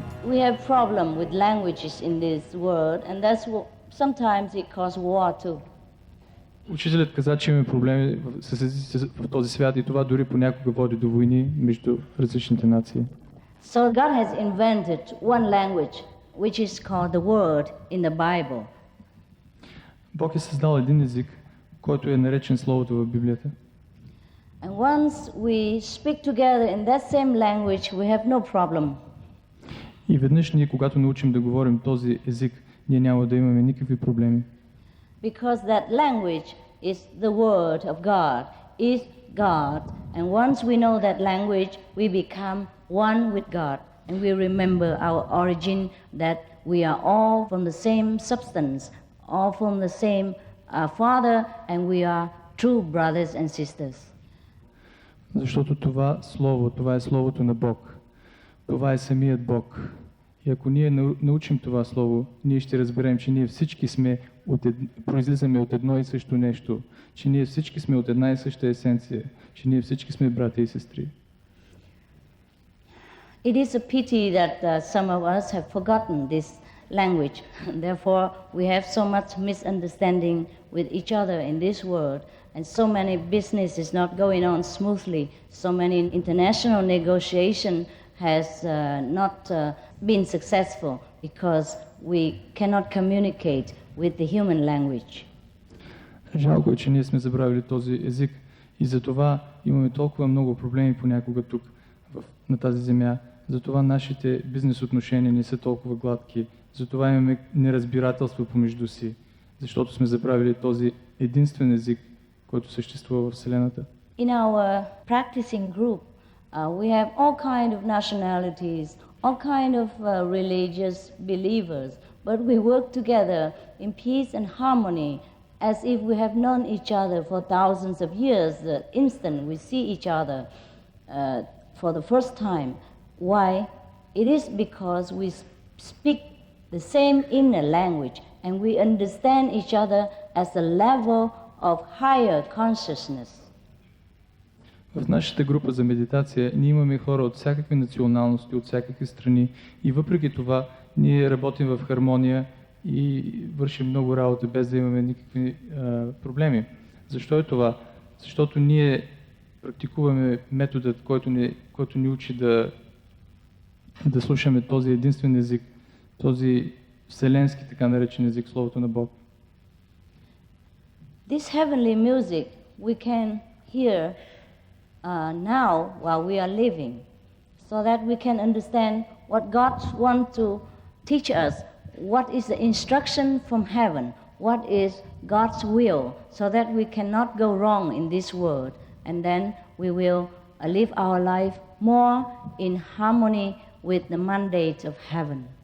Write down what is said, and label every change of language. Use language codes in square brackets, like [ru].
[en] We have problem with languages in this world, and that's what sometimes it causes war too. [bg] Учителят каза, че имаме проблеми с езиците в този свят и това дори понякога води до войни между различните нации. [en] So God has invented one language, which is called the word in the Bible. [bg] Бог е създал един език, който е наречен Словото в Библията. [en] And once we speak together in that same language, we have no problem. [bg] И веднъж ние, когато научим да говорим този език, ние няма да имаме никакви проблеми. [en] Because that language is the word of God, is God. And once we know that language, we become one with God. And we remember our origin, that we are all from the same substance, all from the same Father, and we are true brothers and sisters. [bg] Защото това Слово, това е Словото на Бог. Това е самият Бог. И ако ние научим това Слово, ние ще разберем, че ние всички произлизаме от едно и също нещо, че ние всички сме от една и съща есенция, че ние всички сме братя и сестри. [en] It is a pity that some of us have forgotten this language. Therefore, we have so much misunderstanding with each other in this world, and so many business is not going on smoothly. So many international negotiation has not been successful because we cannot communicate with the human language. [bg] Жалко е, че ние сме забравили този език и затова имаме толкова много проблеми понякога тук на тази земя. Затова нашите бизнес отношения не са толкова гладки. Затова имаме неразбирателство помежду си, защото сме забравили този единствен език, който съществува в Вселената. [en] In our practicing group, we have all kind of nationalities, all kind of religious believers, but we work together in peace and harmony as if we have known each other for thousands of years. The instant we see each other for the first time. Why? It is because we speak the same inner language and we understand each other as a level of higher consciousness. [bg] В нашата група за медитация ние имаме хора от всякакви националности, от всякакви страни и въпреки това ние работим в хармония и вършим много работа без да имаме никакви проблеми. Защо е това? Защото ние практикуваме методът, който ни учи да слушаме този единствен език, този вселенски така наречен език, Словото на Бог. [en] This heavenly music we can hear now while we are living, so that we can understand what God wants to teach us, what is the instruction from heaven, what is God's will, so that we cannot go wrong in this world, and then we will live our life more in harmony with the mandate of heaven.